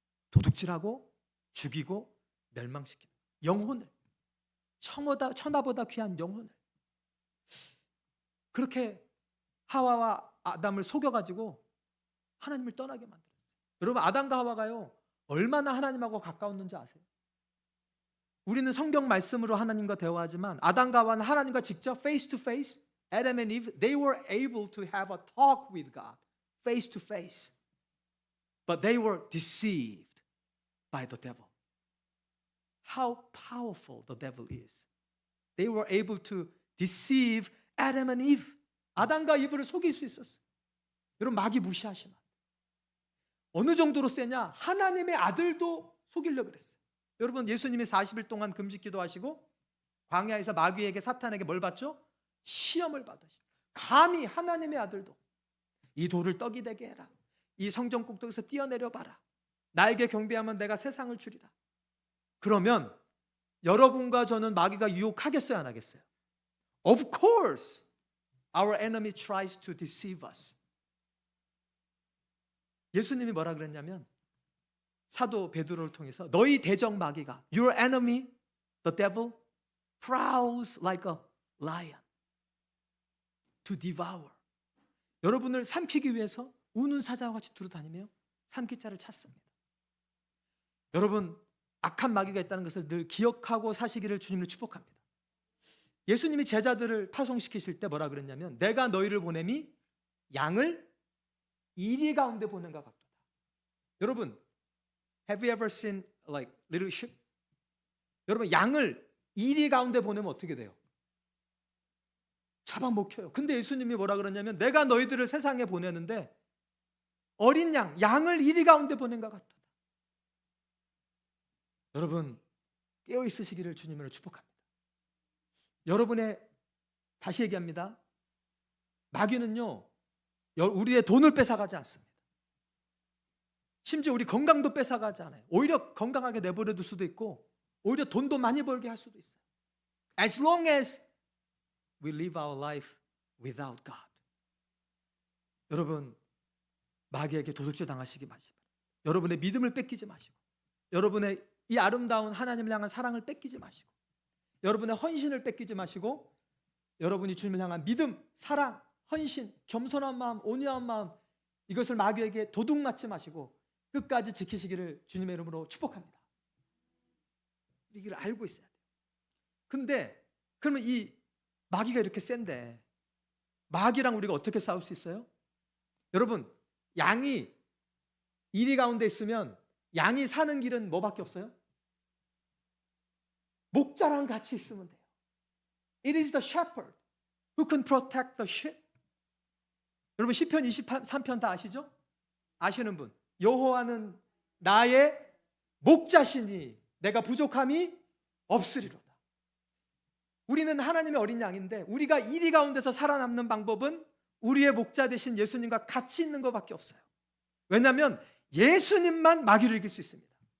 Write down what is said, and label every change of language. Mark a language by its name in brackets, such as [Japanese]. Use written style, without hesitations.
[Korean] 도둑질하고 죽이고 멸망시키는 영혼을, 천하보다 귀한 영혼을. 그렇게 하와와 아담을 속여가지고 하나님을 떠나게 만들었어요. 여러분, 아담과 하와가요, 얼마나 하나님하고 가까웠는지 아세요? 우리는 성경 말씀으로 하나님과 대화하지만 아담과 하와는 하나님과 직접 [English] face to face, Adam and Eve, they were able to have a talk with God face to face. But they were deceived by the devil. How powerful the devil is. They were able to deceive Adam and Eve. [Korean] 아담과 이브를 속일 수 있었어요. 여러분, 마귀 무시하시면 어느 정도로 세냐? 하나님의 아들도 속이려고 그랬어요. 여러분, 예수님이 40일 동안 금식 기도하시고 광야에서 마귀에게, 사탄에게 뭘 받죠? 시험을 받으시죠. 감히 하나님의 아들도 이 돌을 떡이 되게 해라, 이 성전 꼭대기에서 뛰어내려 봐라, 나에게 경배하면 내가 세상을 주리라. 그러면 여러분과 저는 마귀가 유혹하겠어요, 안 하겠어요? [English] Of course, our enemy tries to deceive us. [Korean] 예수님이 뭐라 그랬냐면, 사도 베드로를 통해서 너희 대적 마귀가, [English] your enemy, the devil, prowls like a lion to devour. [Korean] 여러분을 삼키기 위해서 우는 사자와 같이 두루다니며 삼킬 자를 찾습니다. 여러분, 악한 마귀가 있다는 것을 늘 기억하고 사시기를 주님을 축복합니다. 예수님이 제자들을 파송시키실 때 뭐라 그랬냐면, 내가 너희를 보냄이 양을 이리 가운데 보낸과 같도다. [English] 여러분, have you ever seen like little sheep? [Korean] 여러분, 양을 이리 가운데 보내면 어떻게 돼요? 잡아먹혀요. 근데 예수님이 뭐라 그러냐면, 내가 너희들을 세상에 보내는데 어린 양을 이리 가운데 보낸과 같도다. 여러분, 깨어 있으시기를 주님으로 축복합니다. 여러분의, 다시 얘기합니다, 마귀는요, 우리의 돈을 뺏어가지 않습니다. 심지어 우리 건강도 뺏어가지 않아요. 오히려 건강하게 내버려 둘 수도 있고, 오히려 돈도 많이 벌게 할 수도 있어요. [English] As long as we live our life without God. [Korean] 여러분, 마귀에게 도둑질 당하시기 마시고, 여러분의 믿음을 뺏기지 마시고, 여러분의 이 아름다운 하나님을 향한 사랑을 뺏기지 마시고, 여러분의 헌신을 뺏기지 마시고, 여러분이 주님을 향한 믿음, 사랑, 헌신, 겸손한 마음, 온유한 마음, 이것을 마귀에게 도둑 맞지 마시고 끝까지 지키시기를 주님의 이름으로 축복합니다. 이걸 알고 있어야 돼요. 근데 그러면 이 마귀가 이렇게 센데 마귀랑 우리가 어떻게 싸울 수 있어요? 여러분, 양이 이리 가운데 있으면 양이 사는 길은 뭐밖에 없어요? 목자랑 같이 있으면 돼요. [English] It is the shepherd who can protect the sheep. [Korean] 여러분, 시편 23편 다 아시죠? 아시는 분? 여호와는 나의 목자시니 내가 부족함이 없으리로다. 우리는 하나님의 어린 양인데, 우리가 이리 가운데서 살아남는 방법은 우리의 목자 되신 예수님과 같이 있는 것밖에 없어요. 왜냐하면 예수님만 마귀를 이길 수 있습니다.